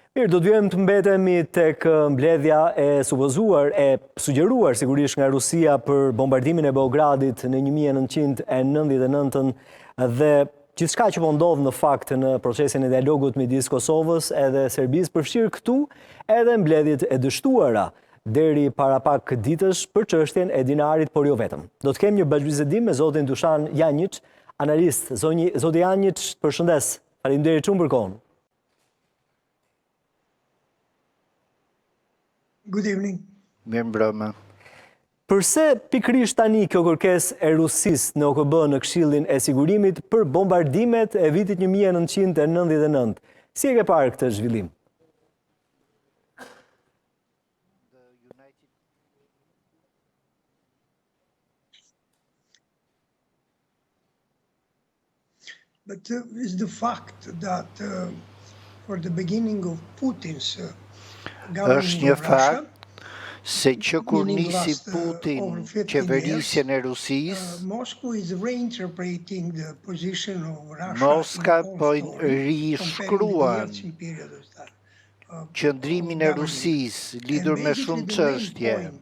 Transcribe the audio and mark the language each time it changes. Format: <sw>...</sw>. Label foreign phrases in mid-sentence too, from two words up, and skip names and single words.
<sq>Mirë, do të vjojmë të mbetemi tek mbledhja e supozuar, e sugjeruar sigurisht nga Rusia për bombardimin e Beogradit në 1999 dhe gjithçka që po ndodh në fakt në procesin e dialogut midis Kosovës edhe Serbisë, përfshirë këtu edhe mbledhjet e dështuara deri para pak ditësh për çështjen e dinarit, por jo vetëm. Do të kemi një bashkëbisedim me zotin Dushan Janjic, analist. Zoti Janjic, përshëndes. Faleminderit shumë për kohën.</sq> <en>Good evening.</en> <sq>Mirëmbrëma. Përse pikërisht tani kjo kërkesë e Rusisë në OKB në Këshillin e Sigurimit për bombardimet e vitit 1999? Si e ke parë këtë zhvillim?</sq> <en>But it's the fact that for the beginning of Putin's</en> <sq>Është një fakt se që kur nisi Putin qeverisjen e Rusisë, Moska po rishkruan qëndrimin e Rusisë lidhur me shumë çështje.</sq>